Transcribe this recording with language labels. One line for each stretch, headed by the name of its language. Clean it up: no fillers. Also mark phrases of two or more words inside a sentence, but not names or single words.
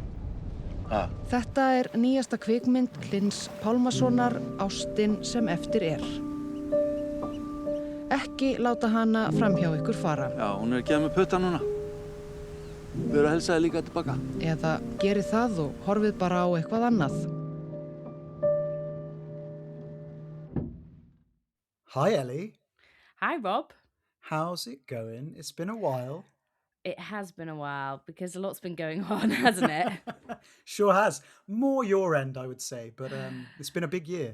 Icelandic: Þetta nýjasta kvikmynd Hlyns Pálmasonar, Ástin sem eftir er. Ekki láta hana framhjá ykkur fara. Já, hún að gefa mig putta núna. Við erum að helsa þér líka tilbaka. Eða gerið það og horfið bara á eitthvað annað.
English: Hi Ellie. Hi, Rob. How's it going? It's been a while. It has been a while because a lot's been going on, hasn't it? Sure has. More your end, I would say, but it's been a big year.